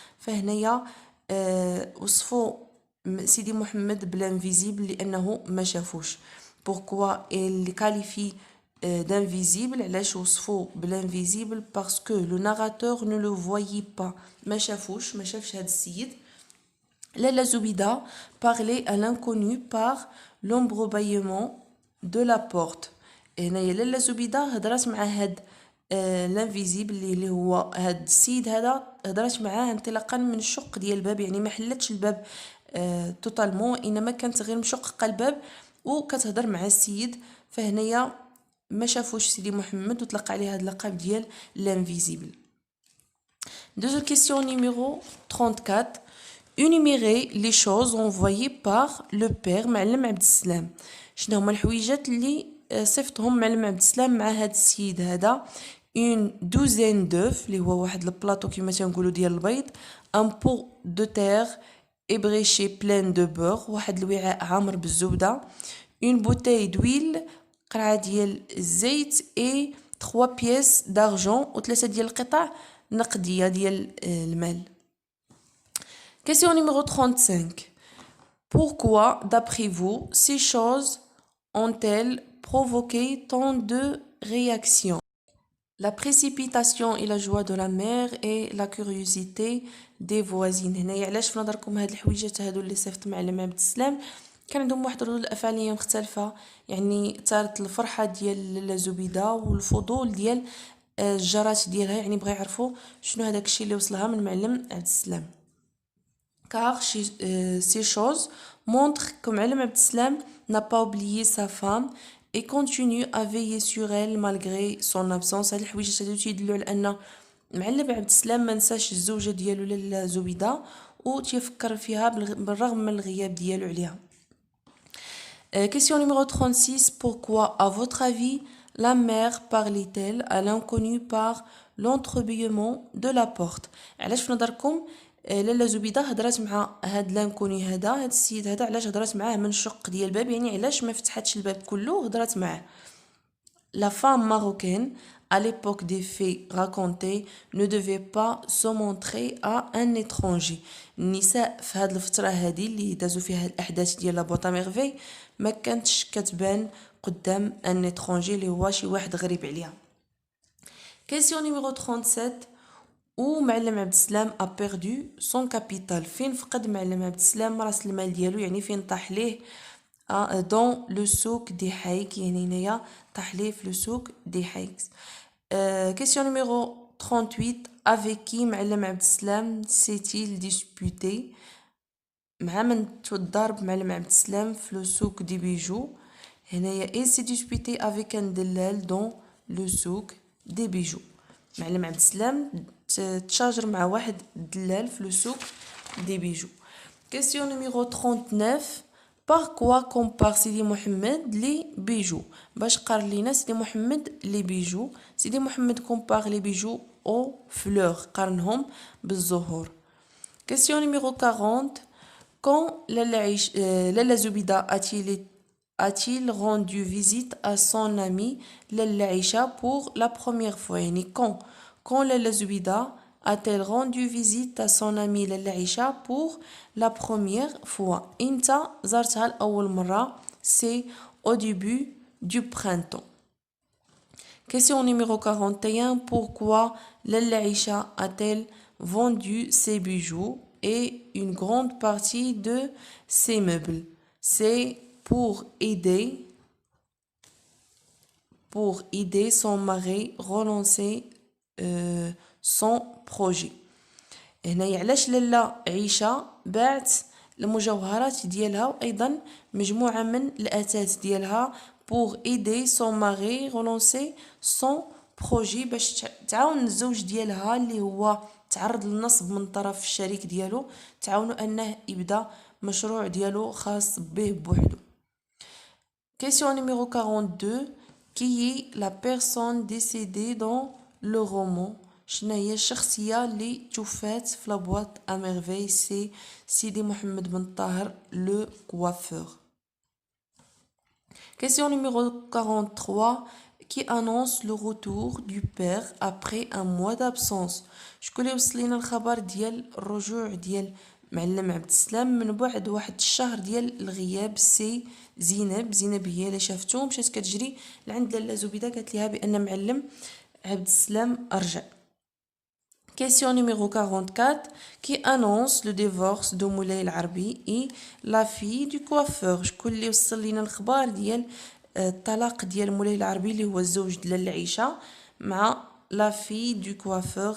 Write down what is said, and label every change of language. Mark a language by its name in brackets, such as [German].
[Arabic] فهنايا وصفوا سيدي محمد بلانفيزيبل لانه ما شافوش. [French] بوركوا اللي كاليفي d'invisible؟ [Arabic] علاش وصفوا بالانفيزيبل؟ [French] باسكو لو ناراتور نو لو فوايي با، [Arabic] ما شافوش، ما شافش هذا السيد. [French] لالا زبيده parler à l'inconnu par l'embrobaillement de la porte. [Arabic] هنايا لالا زبيده هضرات مع هاد لانفيزيبل اللي هو هاد السيد هذا، هضرات معاه انطلاقا من الشق ديال الباب، يعني ما حلتش الباب توتالمون، انما كانت غير مشققه الباب وكتهضر مع السيد. فهنايا ما شافوش سيدي محمد وطلق عليه هذا اللقب ديال لانفيزيبل. [French] Deuxième question numéro 34. Énumérez les choses envoyées par le père معلم عبد السلام. [Arabic] شنو هما الحويجات اللي صيفطهم معلم عبد السلام مع هذا السيد هذا؟ [French] une douzaine d'œufs [Arabic] اللي هو واحد البلاطو كما تنقولوا ديال البيض، [French] un pot de terre ébréché plein de beurre، [Arabic] واحد الوعاء عامر بالزبده، [French] une bouteille d'huile، [Arabic] قرعه ديال الزيت، [French] et 3 pièces d'argent، [Arabic] وثلاثه ديال القطع نقديه ديال المال. [French] Question numéro 35. Pourquoi, d'après vous, ces choses ont-elles provoqué tant de réactions? La précipitation et la joie de la mère et la curiosité des voisines. [Arabic] هنايا علاش في نظركم هاد الحويجات هادو اللي صيفط معلم عبد السلام كان عندهم واحد الردود الافعاليه مختلفه؟ يعني ثارت الفرحه ديال لالا زبيده والفضول ديال الجارات ديالها، يعني بغا يعرفوا شنو هذاك الشيء اللي وصلها من معلم عبد السلام. [French] car ces choses montrent que معلم عبد السلام n'a pas oublié sa femme et continue à veiller sur elle malgré son absence. [Arabic] هاد الحويجات هادو تيدلوا على ان معلم عبد السلام ما نساش الزوجه ديالو لالا زبيده وتيفكر فيها بالرغم من الغياب ديالو عليها. [French] Question numéro 36. Pourquoi, à votre avis, la mère parlait-elle à l'inconnu par l'entrebâillement de la porte؟ [Arabic] علاش في نظركم لالا زبيده هضرات مع هاد لانكوني هذا، هاد السيد هذا، علاش هضرات معاه من الشق ديال الباب؟ يعني علاش ما فتحتش الباب كله هضرات معاه؟ [French] La femme marocaine à l'époque des faits racontés ne devait pas se montrer à un étranger. [Arabic] النساء في هاد الفتره هذه اللي دازو فيها الاحداث ديال لا بوطا ميرفي ما كانتش كتبان قدام ان étranger اللي هو شي واحد غريب عليها. [French] Question numéro 37. Où معلم عبد السلام a perdu son capital؟ [Arabic] فين فقد معلم عبد السلام راس المال ديالو؟ يعني فين طاح ليه؟ [French] dans le souk des Haïk، [Arabic] يعني هنايا طاح ليه في [French] le souk des Haïk. Question numéro 38. Avec qui معلم عبد السلام s'est-il disputé؟ [Arabic] مع من تضارب معلم عبد السلام في [French] le souk des bijoux؟ هنايا il s'est disputé avec un دلال dans le souk des bijoux. [Arabic] معلم عبد السلام تشاجر مع واحد دلال في le souk des bijoux. [French] Question numéro 39. Par quoi compare سيدي محمد لي بيجو؟ [Arabic] باش قارن لينا سيدي محمد لي بيجو؟ [French] سيدي محمد compare لي بيجو aux fleurs، [Arabic] قارنهم بالزهور. [French] Question numéro 40. Quand لالا زبيدة a-t-il rendu visite à son ami لالا عيشة pour la première fois؟ [Arabic] يعني [French] quand Lalla Zoubida a-t-elle rendu visite à son amie Lalla Aïcha pour la première fois? [Arabic] إمتى زارتها لأول مرة؟ [French] C'est au début du printemps. Question numéro 41. Pourquoi Lalla Aïcha a-t-elle vendu ses bijoux et une grande partie de ses meubles? C'est pour aider son mari relancer son projet. [Arabic] هنا علاش لالا عيشة باعت المجوهرات ديالها وايضا مجموعة من الاثاث ديالها [French] pour aider son mari relancer son projet [Arabic] باش تعاون الزوج ديالها اللي هو تعرض للنصب من طرف الشريك ديالو تعاونوا انه يبدا مشروع ديالو خاص به بوحدو. [French] Question numéro 42. Qui est la personne décédée dans le roman? [Arabic] شنو هي الشخصية اللي توفات في لابواط à merveille? [French] C'est Sidi Mohamed Ben Taher, le coiffeur. Question numéro 43. Qui annonce le retour du père après un mois d'absence? [Arabic] شكون اللي وصل لينا الخبر ديال الرجوع ديال معلم عبد السلام من بعد واحد الشهر ديال الغياب؟ سي زينب هي اللي شافتو مشات كتجري لعند لاله زبيده قالت ليها بان معلم عبد السلام رجع. [French] Question numéro 44. Qui annonce le divorce de Moulay العربي et la fille du coiffeur? [Arabic] شكون اللي وصل لينا الخبر ديال الطلاق ديال مولاي العربي اللي هو الزوج ديال العيشه مع [French] la fille du coiffeur?